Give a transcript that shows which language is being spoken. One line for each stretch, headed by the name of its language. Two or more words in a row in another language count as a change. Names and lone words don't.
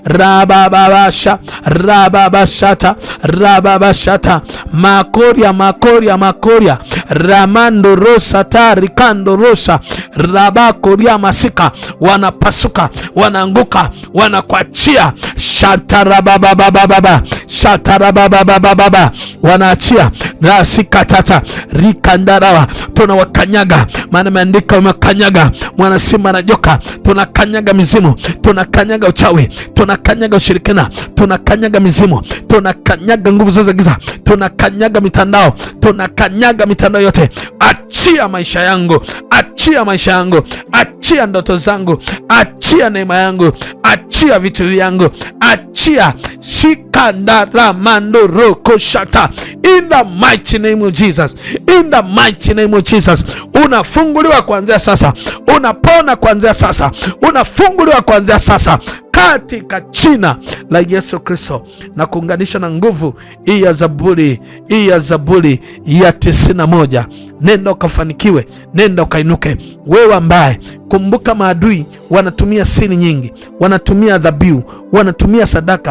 Swahili: rababashata makoria ramando rosa tarikando rosa rabakoria masika, wanapasuka wanaanguka wanakuachia shatarabababa wanaachia rasika tata rikandarawa, tunawakanyaga, maana imeandika umekanyaga mwana simba na joka. Tunakanyaga mizimu, tunakanyaga uchawi, tunakanyaga ushirikina, tunakanyaga mizimu, tunakanyaga nguvu za giza, tunakanyaga mitandao, tunakanyaga mitandao yote. Achia maisha yangu, achia ndoto zangu, achia neema yangu, achia vitu vyangu, achia shikandara mandoro koshata.
English: In the mighty name of Jesus,
Swahili: unafunguliwa kuanzia sasa, unapona kuanzia sasa, unafunguliwa kuanzia sasa katika jina la Yesu Kristo, na kuunganisha na nguvu hii ya Zaburi ya 91. Nenda ukafanikiwe, nenda ukainuke. Wewe ambaye, kumbuka, maadui wanatumia siri nyingi, wanatumia dhabihu, wanatumia sadaka.